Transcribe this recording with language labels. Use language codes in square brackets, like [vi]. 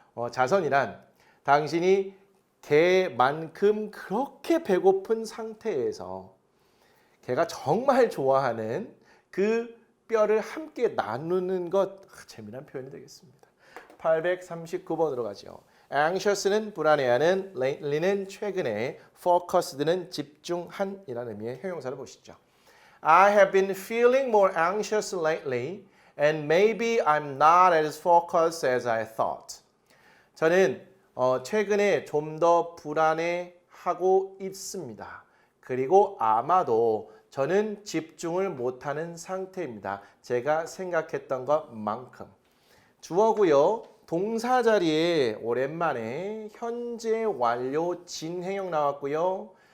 [ko] 자선이란 당신이 개만큼 그렇게 배고픈 상태에서 개가 정말 좋아하는 그 뼈를 함께 나누는 것, 재미난 표현이 되겠습니다. 839번으로 가죠. anxious는 불안해하는, lately는 최근에, focused는 집중한이라는 의미의 형용사를 보시죠. [en] I have been feeling more anxious lately and maybe I'm not as focused as I thought. [ko] 저는 최근에 좀 더 불안해하고 있습니다. 그리고 아마도 저는 집중을 못하는 상태입니다. 제가 생각했던 것만큼. 주어고요. 동사 자리에 오랜만에 현재 완료 진행형 나왔고요.